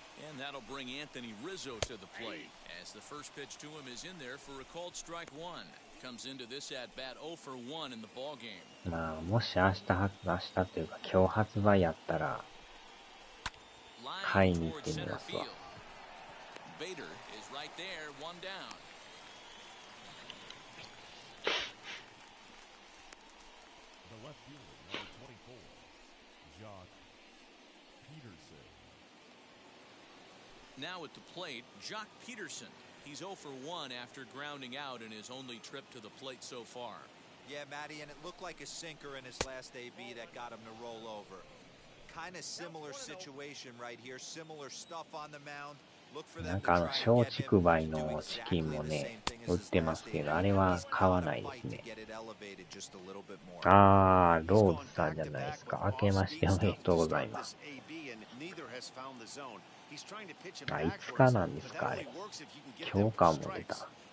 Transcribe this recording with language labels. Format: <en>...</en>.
<en>And that'll bring Anthony Rizzo to the plate as the first pitch to him is in there for a called strike one. Comes into this at bat 0 for 1 in the ball game.</en> <ja>まあもし明日というか今日発売やったら買いに行ってみますわ。</ja> <en>Bader is right there, one down. The left fielder, number 24, Jock Peterson. Now at the plate, Jock Peterson. He's 0 for 1 after grounding out in his only trip to the plate so far. Yeah, Matty, and it looked like a sinker in his last AB that got him to roll over. Kind of similar situation right here. Similar stuff on the mound.</en> <ja>なんか松竹梅のチキンもね、売ってますけど、あれは買わないですね。ローズさんじゃないですか。明けましておめでとうございます。いつかなんですか、あれ。今日かも出た。</ja>